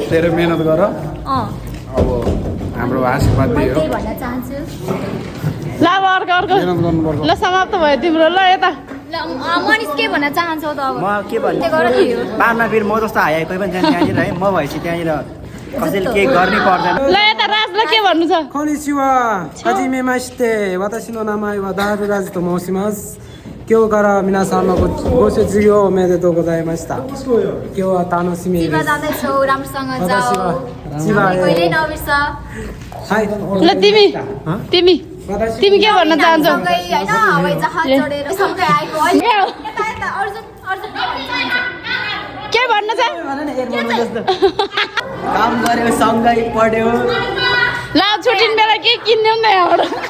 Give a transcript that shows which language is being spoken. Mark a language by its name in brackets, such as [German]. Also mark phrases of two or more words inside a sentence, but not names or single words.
[Nepali] धेरै मेहनत गर अब हाम्रो आशीर्वाद दियो त्यही भन्न चाहन्छु ल अब अर्को मेहनत गर्नुपर्छ ल समाप्त भयो तिम्रो ल यता मनिष के भन्न चाहन्छौ त अब म के भन्नु त्यो गर नि यो बादमा फेरि म जस्तो हाई कोही पनि जान्छ त्यहाँनिर है म भएपछि त्यहाँनिर कसैले केही गर्नै पर्दैन ल यता राजलाई के भन्नु छ [Japanese] こんにちは。はじめまして。私の名前はダールラジと申します。今日から皆さんのご卒業おめでとうございました。今日は楽しみです。 [Nepali] चिबा जाँदैछौ राम्रोसँग [Japanese] 私 [Nepali] जाऊ [Japanese] は千葉 [Nepali] कहिले [Japanese] へ。 [Nepali] नबिर्स [Japanese] はい。 [Nepali] ल तिमी के भन्न चाहन्छौ सँगै होइन हवाई जहाज चढेर सँगै आएको है यता यता अर्जुन अर्जुन के भन्न चाहन्छ काम गर्यो सँगै पढ्यो ल छुट्टिने बेला के किन्ने नि यहाँबाट